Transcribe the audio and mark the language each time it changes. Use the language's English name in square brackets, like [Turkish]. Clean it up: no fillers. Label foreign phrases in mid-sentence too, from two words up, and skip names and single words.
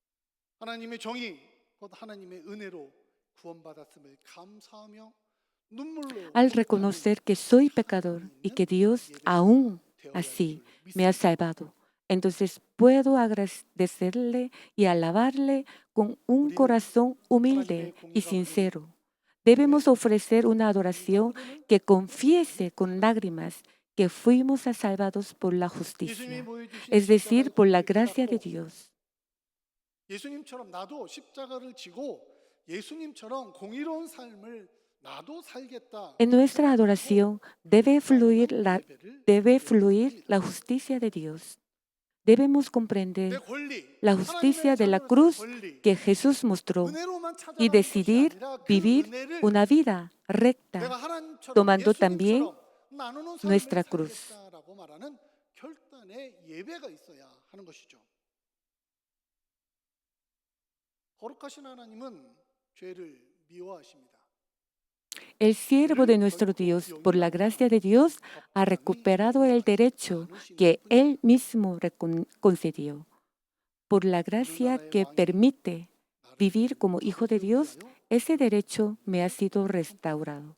[Spanish] Al reconocer que soy pecador y que Dios aún así me ha salvado, entonces puedo agradecerle y alabarle con un corazón humilde y sincero. Debemos ofrecer una adoración que confiese con lágrimas que fuimos salvados por la [Korean] 예수님이 [Spanish] justicia, [Korean] 보여주신 [Spanish] es decir, [Korean] 십자가의 [Spanish] por la [Korean] 길을 [Spanish] gracia de [Korean] 깨닫고 [Spanish] Dios. [Korean] 예수님처럼 나도 십자가를 지고 예수님처럼 공의로운 삶을 나도 살겠다 [Spanish] En nuestra [Korean] 생각하고 [Spanish] adoración debe fluir [Korean] 예배를 [Spanish] debe [Korean] 드려야 [Spanish] fluir [Korean] 합니다. [Spanish] la justicia de Dios. Debemos [Korean] 내 [Spanish] comprender [Korean] 권리, [Spanish] la [Korean] 하나님의 [Spanish] justicia de la [Korean] 자녀로서의 [Spanish] cruz [Korean] 권리, [Spanish] que Jesús mostró [Korean] 은혜로만 [Spanish] y [Korean] 찾아가는 것이 [Spanish] decidir [Korean] 아니라 그 [Spanish] vivir [Korean] 은혜를 [Spanish] una vida recta, [Korean] 내가 하나님처럼 [Spanish] tomando también [Korean] 예수님처럼 나누는 삶을 [Spanish] nuestra cruz. [Korean] 살겠다라고 말하는 결단의 예배가 있어야 하는 것이죠. 거룩하신 하나님은 죄를 미워하십니다. [Spanish] El siervo de nuestro Dios, por la gracia de Dios, ha recuperado el derecho que Él mismo concedió. Por la gracia que permite vivir como hijo de Dios, ese derecho me ha sido restaurado.